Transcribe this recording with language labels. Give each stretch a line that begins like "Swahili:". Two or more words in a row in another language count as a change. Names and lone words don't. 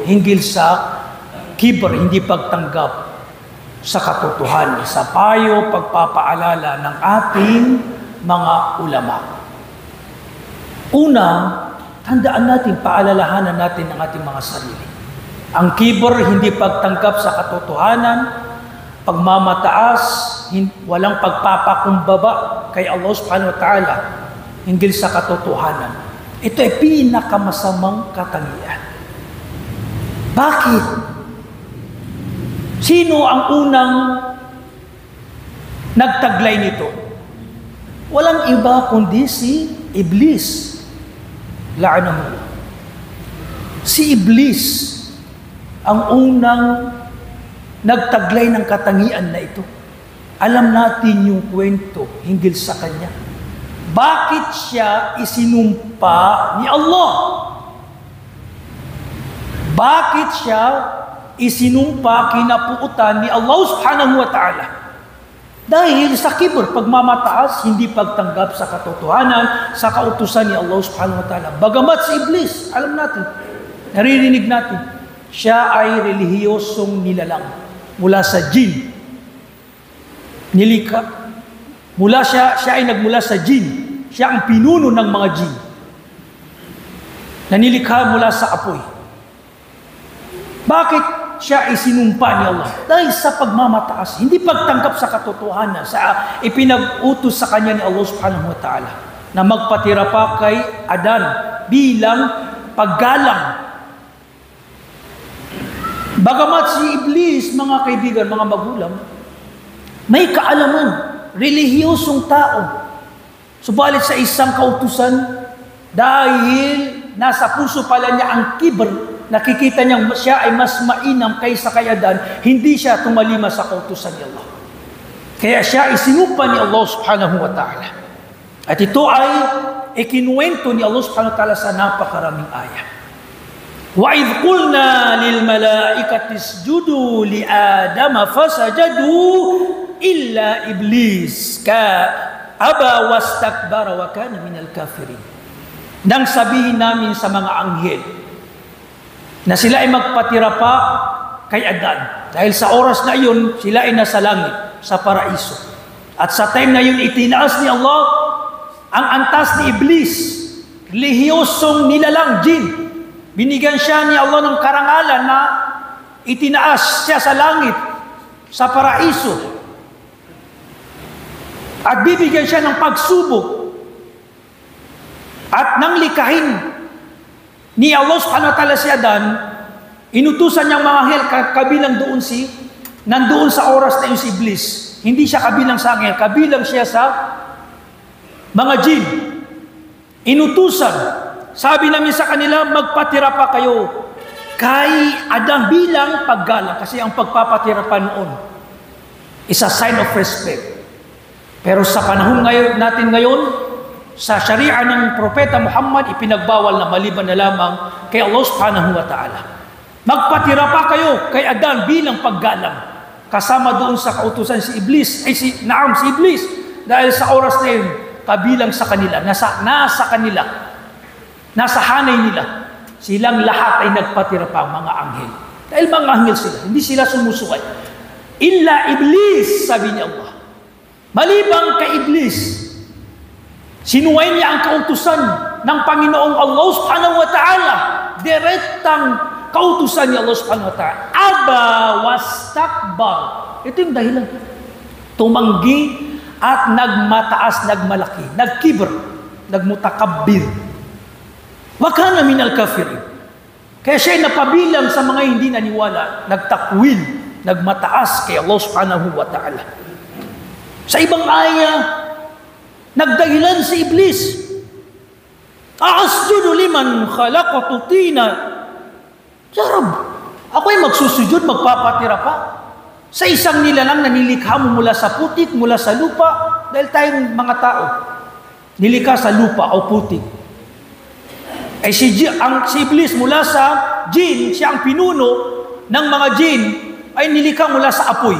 Filipino: Hinggil sa kibr, hindi pagtanggap sa katotohanan, sa payo, pagpapaalala ng ating mga ulama. Una, tandaan natin, paalalahanan natin ang ating mga sarili. Ang kibr, hindi pagtanggap sa katotohanan, pagmamataas, walang pagpapakumbaba kay Allah
Arabic: سبحانه وتعالى
Filipino: hinggil sa katotohanan. Ito ay pinakamasamang katangian. Bakit? Sino ang unang nagtaglay nito? Walang iba kundi si Iblis. La'anahu. Si Iblis ang unang nagtaglay ng katangian na ito. Alam natin yung kwento hinggil sa kanya. Bakit siya isinumpa ni Allah? Bakit siya isinumpa, kinapuutan ni Allah
Arabic: سبحانه وتعالى?
Filipino: Dahil sa kibr, pagmamataas, hindi pagtanggap sa katotohanan, sa kautusan ni Allah
Arabic: سبحانه وتعالى.
Filipino: Bagamat si Iblis, alam natin, naririnig natin, siya ay relihiyosong nilalang mula sa jin. Nilikha. Siya ay nagmula sa jin. Siya ang pinuno ng mga jin. Nanilikha mula sa apoy. Bakit siya isinumpa ni Allah? Dahil sa pagmamataas, hindi pagtanggap sa katotohanan, sa ipinag-utos sa kanya ni Allah
Arabic: سبحانه وتعالى
Filipino: na magpatira pa kay Adan bilang paggalang. Bagamat si Iblis, mga kaibigan, mga magulang, may kaalaman, relihiyosong tao. Subalit sa isang kautusan, dahil nasa puso pala niya ang kibr, nakikita niyang siya ay mas mainam kaysa kay Adan, hindi siya tumalima sa kautusan ni Allah. Kaya siya isinumpa ni Allah
Arabic: سبحانه وتعالى.
Filipino: At ito ay ikinuwento ni Allah
Arabic: سبحانه وتعالى
Filipino: sa napakaraming ayat.
Arabic: وَإِذْ قُلْنَا لِلْمَلَائِكَةِ اسْجُدُوا لِآدَمَ فَسَجَدُوا إِلَّا إِبْلِيسَ أبى واستكبر وكان من الكافرين.
Filipino: Nang sabihin namin sa mga anghel na sila ay magpatira pa kay Adan. Dahil sa oras na iyon, sila ay nasa langit, sa paraiso. At sa time na yun, itinaas ni Allah ang antas ni Iblis, relihiyosong nilalang jin. Binigyan siya ni Allah ng karangalan na itinaas siya sa langit, sa paraiso. At bibigyan siya ng pagsubok. At nang likahin ni Allah
Arabic: سبحانه وتعالى
Filipino: si Adan, inutusan niyang mga anghel kabilang nandoon sa oras na yung si Iblis. Hindi siya kabilang sa anghel, kabilang siya sa mga jin. Inutusan, sabi namin sa kanila, magpatira pa kayo kay Adan bilang paggalang. Kasi ang pagpapatira pa noon
English: is a sign of respect.
Filipino: Pero sa panahon natin ngayon, sa sharia ng Propeta Muhammad, ipinagbawal na maliban na lamang kay Allah
Arabic: سبحانه وتعالى.
Filipino: Magpatira pa kayo kay Adan bilang paggalang. Kasama doon sa kautusan si Iblis, si Iblis. Dahil sa oras na yun, kabilang sa kanila, nasa kanila, nasa hanay nila, silang lahat ay nagpatira pa mga anghel. Dahil mga anghel sila, hindi sila sumusuway. Illa Iblis, sabi ni Allah. Malibang kay Iblis, sinuway niya ang kautusan ng Panginoong Allah
Arabic: سبحانه وتعالى.
Filipino: Direktang kautusan ni Allah
Arabic: سبحانه وتعالى. أبى واستكبر.
Filipino: Ito yung dahilan. Tumanggi at nagmataas, nagmalaki, nagkibr, nagmutakabbir.
Arabic: وكان من الكافرين.
Filipino: Kaya siya ay napabilang sa mga hindi naniwala, nagtakwil, nagmataas kay Allah
Arabic: سبحانه وتعالى.
Filipino: Sa ibang aya, nagdahilan si Iblis.
Arabic: أأسجد لمن خلقت طينا.
Filipino: Ya Rab, ako'y magsusujud, magpapatira pa sa isang nilalang na nilikha mo mula sa putik, mula sa lupa. Dahil tayong mga tao, nilikha sa lupa o putik. Si Iblis mula sa jin, siya ang pinuno ng mga jin, ay nilikha mula sa apoy.